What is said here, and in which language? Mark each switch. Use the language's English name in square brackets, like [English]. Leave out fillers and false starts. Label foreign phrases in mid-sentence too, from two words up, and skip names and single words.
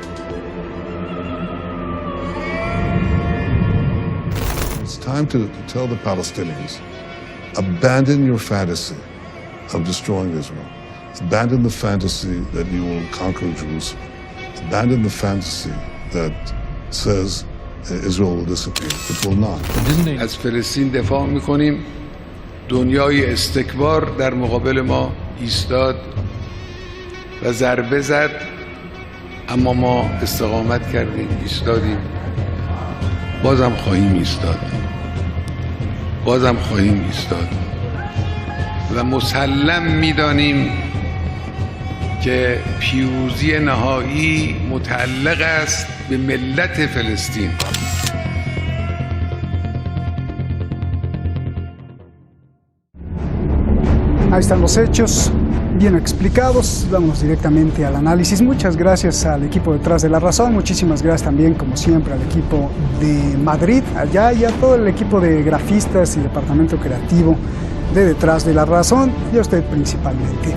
[English] It's time to tell the Palestinians, abandon your fantasy of destroying Israel. Abandon the fantasy that you will conquer Jerusalem. Abandon the fantasy that says Israel will disappear. It will not. [Persian] از فلسطین دفاع میکنیم. دنیای استکبار در مقابل ما ایستاد و ضربه زد، اما ما استقامت کردیم، ایستادیم. بازم خواهیم ایستاد. بازم خواهیم ایستاد. و مسلم میدانیم که پیروزی نهایی متعلق است به ملت فلسطین. [Spanish] Ahí están los hechos. bien explicados. Vamos directamente al análisis. Muchas gracias al equipo detrás de La Razón, muchísimas gracias también, como siempre, al equipo de Madrid, allá, y a todo el equipo de grafistas y departamento creativo de Detrás de La Razón, y a usted principalmente.